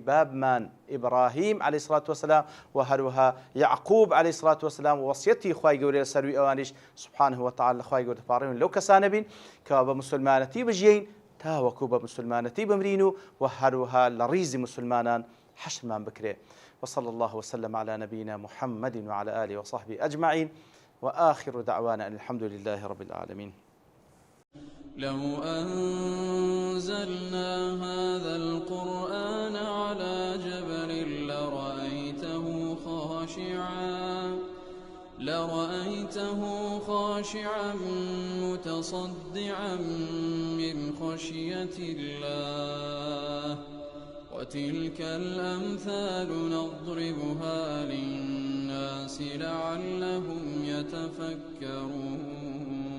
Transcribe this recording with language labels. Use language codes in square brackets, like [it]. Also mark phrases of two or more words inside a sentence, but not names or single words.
[ckb] بابمان ئیبراهیم [ar] عەلەیهی سڵات وەسەلام [ckb] و هەروەها یعقوب [ar] عەلەیهی سڵات وەسەلام [ckb] و وەسیەتی خوای گەورەی لەسەروی ئەوانیش [ar] سوبحانه وتعالى [ckb] خوای گەورە دەپاڕێن لەو کەسانە بین کەوا بە مسلمانەتی بژیین تاوەکو بە مسلمانەتی بمرین و هەروەها لە ڕیزی مسلمانان حشرمان بکرێ [ar] وصلى الله وسلم على نبينا محمد وعلى آله وصحبه أجمعين وآخر دعوانا أن الحمد لله رب العالمين. لو أنزلنا هذا القرآن على جبل لرأيته خاشعا متصدعا من خشية الله وتلك الأمثال نضربها للناس لعلهم يتفكرون